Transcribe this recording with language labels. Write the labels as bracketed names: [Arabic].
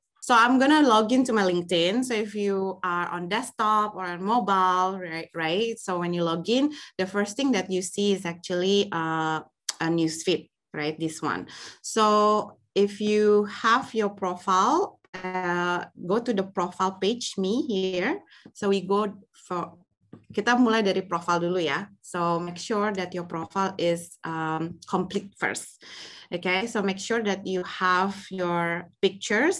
[English] So I'm gonna log into my LinkedIn. So if you are on desktop or on mobile, right? So when you log in, the first thing that you see is actually a newsfeed, right? This one. So if you have your profile, go to the profile page, me here. So we go for, [Indonesian] kita mulai dari profile dulu ya. [English] So make sure that your profile is complete first. Okay, so make sure that you have your pictures.